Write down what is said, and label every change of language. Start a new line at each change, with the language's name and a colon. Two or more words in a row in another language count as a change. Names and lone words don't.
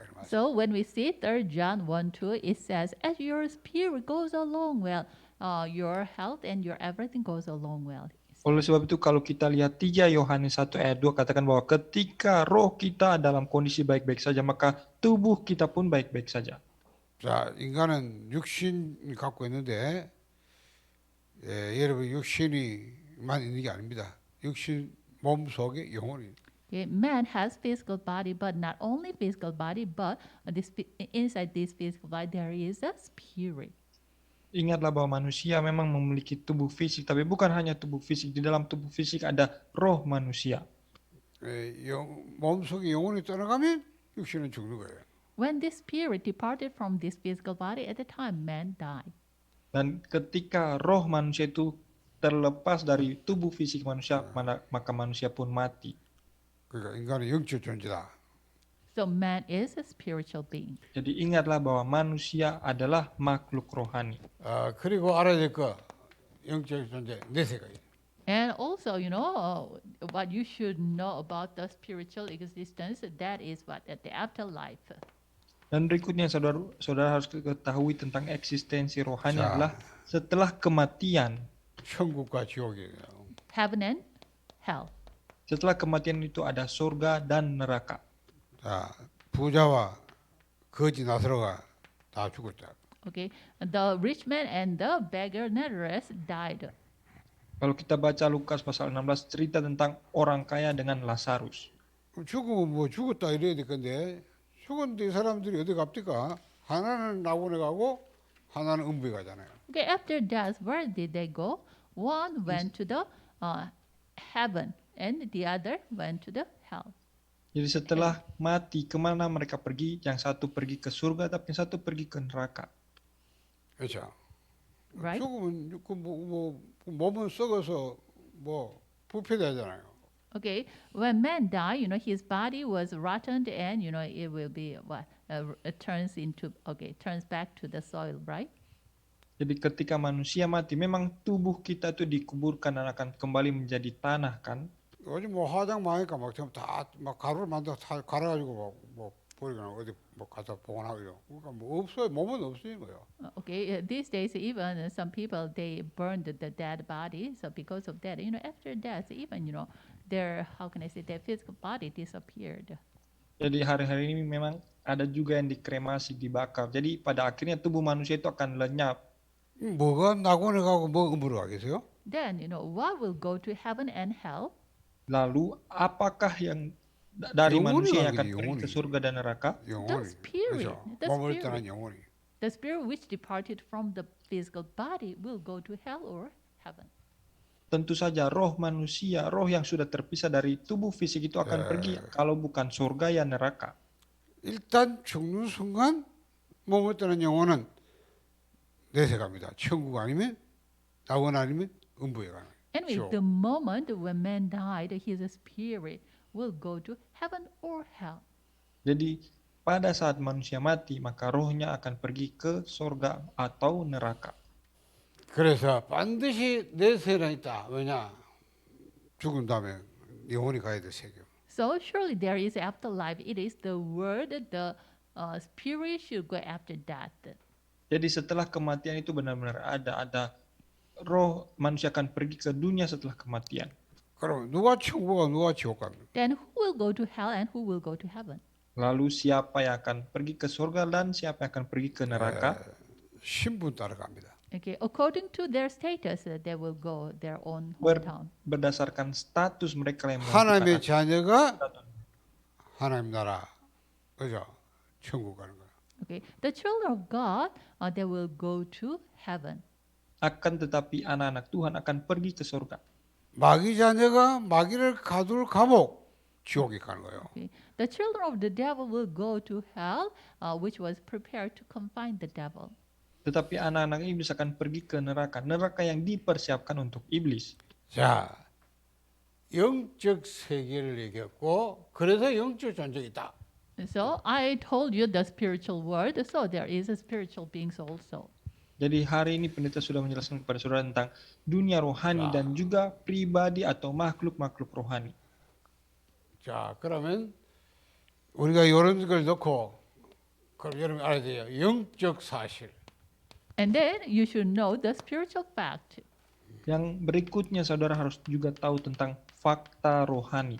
English: So when we see 3 John 1:2, it says, as your spirit goes along well, your health and your everything goes along well.
Indonesian: Oleh sebab itu kalau kita lihat 3 Yohanes 1 ayat 2 katakan bahwa ketika roh kita dalam kondisi baik-baik saja maka tubuh kita pun baik-baik saja.
Korean: 자, 인간은 육신이 갖고 있는데 여러분 육신이만 있는 게 아닙니다. 육신 몸 속에 영혼이.
English: Okay, man has physical body, but not only physical body, but inside this physical body there is a spirit.
Indonesian: Ingatlah bahwa manusia memang memiliki tubuh fisik, tapi bukan hanya tubuh fisik. Di dalam tubuh fisik ada roh manusia.
Korean: 몸 속에 영혼이 떠나가면 육신은 죽는 거예요.
English: When this spirit departed from this physical body, at the time man died.
Indonesian: Dan ketika roh manusia itu terlepas dari tubuh fisik manusia, maka manusia pun mati.
Korean: 그러니까 인간은 영적 존재다.
English: So man is a spiritual being.
Indonesian: Jadi ingatlah bahwa manusia adalah makhluk rohani.
Korean: 그리고 알아야 될 거 영적 존재 내세가 있어요.
English: And also, what you should know about the spiritual existence, that is what at the afterlife.
Indonesian: Dan berikutnya saudara harus ketahui tentang eksistensi rohani
Korean: 자.
Indonesian: adalah setelah kematian.
Korean: 천국과 지옥이에요.
English: Heaven and hell.
Indonesian: Setelah kematian itu ada surga dan neraka.
Korean: 자, 부자와 거지 나사로가 다 죽었다.
English: Okay, the rich man and the beggar Lazarus died.
Indonesian: Kalau kita baca Lukas pasal 16 cerita tentang orang kaya dengan Lazarus.
Korean: 죽으면 뭐 죽었다 이래야 될 건데 죽었는데 이 사람들이 어디 갑니까? 하나는 낙원에 가고 하나는 음부에 가잖아요.
English: Okay, after death, where did they go? One went to the heaven, and the other went to the hell.
Indonesian: Jadi setelah mati, kemana mereka pergi? Yang satu pergi ke surga, tapi yang satu pergi ke neraka.
Korean: 그렇죠.
English: Right?
Korean: 죽으면 뭐 몸은 썩어서 뭐 부패되잖아요.
English: Okay, when man died, his body was rotten, and it will be what turns back to the soil, right?
Indonesian: Jadi ketika manusia mati, memang tubuh kita itu dikuburkan dan akan kembali menjadi tanah kan?
Korean: 요즘 뭐 화장 많으니까 다막 가루를 만들어 갈아가지고 뭐 버리거나 어디 뭐 가서 보관하고 이러. 그러니까 뭐 없어요. 몸은 없어요 거요.
English: Okay, these days even some people they burned the dead body. So because of that, after death, even their their physical body disappeared.
Indonesian: Jadi hari-hari ini memang ada juga yang dikremasi, dibakar. Jadi pada akhirnya tubuh manusia itu akan lenyap.
Korean: 뭐가 낙원에 가고 뭐 음부로 가겠어요?
English: Then what will go to heaven and hell?
Indonesian: Lalu apakah yang dari
Korean: 영혼이
Indonesian: manusia yang akan
Korean: 가겠지,
Indonesian: pergi
Korean: 영혼이.
Indonesian: ke surga dan neraka?
Korean: 영혼이.
English: spirit,
Korean: 그렇죠.
English: the
Korean: 몸을
English: spirit.
Korean: 떠난 영혼이.
English: The spirit which departed from the physical body will go to hell or heaven.
Indonesian: Tentu saja roh manusia, roh yang sudah terpisah dari tubuh fisik itu akan pergi kalau bukan surga ya neraka.
Korean: 일단 죽는 순간 몸을 떠난 영혼은 내세 갑니다. 천국 아니면 낙원 아니면 음부에 가는
English: Anyway,
Korean: 지옥.
English: the moment when man died, his spirit will go to heaven or hell.
Indonesian: Jadi pada saat manusia mati, maka rohnya akan pergi ke surga atau neraka.
Korean: 그래서 반드시 내세는 있다. 왜냐? 죽은 다음에 영혼이 가야 돼 세계.
English: So surely there is afterlife. It is the word, the spirit should go after death.
Indonesian: Jadi setelah kematian itu benar-benar ada roh manusia akan pergi ke dunia setelah kematian.
Korean: 그럼 누가 천국 가고 누가 지옥 갑니까?
English: Then who will go to hell and who will go to heaven?
Indonesian: Lalu siapa yang akan pergi ke surga dan siapa yang akan pergi ke neraka?
Korean: 신분 따라갑니다.
English: Okay, according to their status, they will go their own
Indonesian: Ber-
English: hometown.
Indonesian: berdasarkan status mereka yang
Korean: 하나님의
Indonesian: menciptakan.
Korean: 자녀가 하나님 나라, 그죠? 천국 가는 거야.
English: Okay, the children of God, they will go to heaven.
Indonesian: Akan tetapi anak-anak Tuhan akan pergi ke surga.
Korean: 마귀 자녀가 마귀를 가둘 감옥, 지옥에 가는 거예요.
English: Okay, the children of the devil will go to hell, which was prepared to confine the devil.
Indonesian: Tetapi anak-anak iblis akan pergi ke neraka, neraka yang dipersiapkan untuk iblis.
Korean: 자, 영적 세계를 얘기했고, 그래서 영적 존재가 있다.
English: So I told you the spiritual world, so there is a spiritual beings also.
Indonesian: Jadi hari ini pendeta sudah menjelaskan kepada saudara tentang dunia rohani dan juga pribadi atau makhluk-makhluk rohani.
Korean: 자, 그러면 우리가 이런 걸 넣고, 그럼 여러분 알아야 돼요. 영적 사실.
English: And then you should know the spiritual fact.
Indonesian: Yang berikutnya saudara harus juga tahu tentang fakta rohani.